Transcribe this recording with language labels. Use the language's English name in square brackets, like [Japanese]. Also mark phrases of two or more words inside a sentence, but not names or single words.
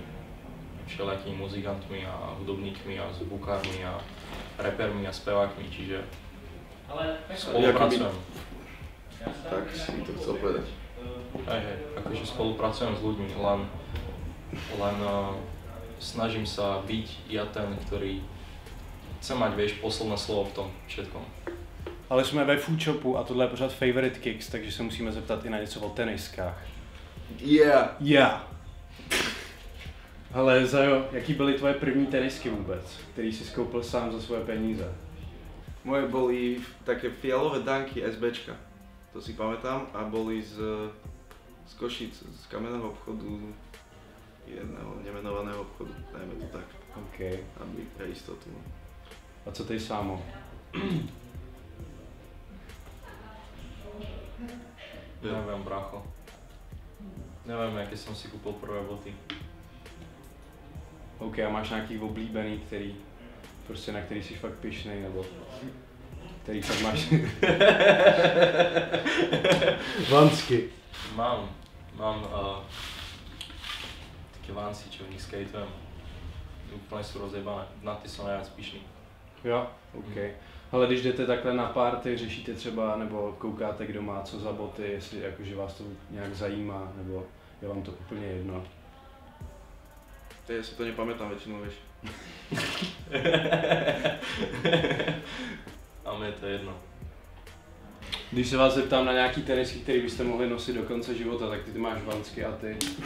[Slovak] Všelijakými muzikantmi a hudobníkmi a zvukármi a repermi a spevákmi, čiže spolupracujem. Tak si to chcel povedať. Hej, akože spolupracujem s ľuďmi, len snažím sa byť ja ten, ktorý chce mať, vieš, posledné slovo v tom všetkom. [Czech] Ale jsme ve Food Shopu a tohle je pořád Favorite Kicks, takže se musíme zeptat i na něco o teniskách. Yeah. Ale Zajo, jaký byly tvoje první tenisky vůbec, který jsi koupil sám za svoje peníze? [Slovak] Moje boli také fialové Dunky SBčka, to si pamätám, a boli z Košic, z kamenného obchodu, jedného nemenovaného obchodu, dajme to tak. OK. Aby pre istotu. [Czech] A co ty sámo? [Slovak] Neviem, brácho. Neviem, jaké som si kúpil prvé boty. [Czech] OK, a máš nějaký oblíbený, který, prostě na který jsi fakt pyšnej, nebo který fakt máš? [Slovak] Vansky. Mám také Vansy, čo v nich skateujem. Úplne sú rozjebané, na ty som najviac pyšný. [Czech] Jo, OK. Ale když jdete takhle na party, řešíte třeba, nebo koukáte, kdo má co za boty, jestli jakože vás to nějak zajímá, nebo je vám to úplně jedno? [Slovak] Ja si to nepamätám väčšinou, vieš. A mne to je jedno. [Czech] Když se vás zeptám na nějaký tenisky, který byste mohli nosit do konce života, tak ty máš Vansky a ty.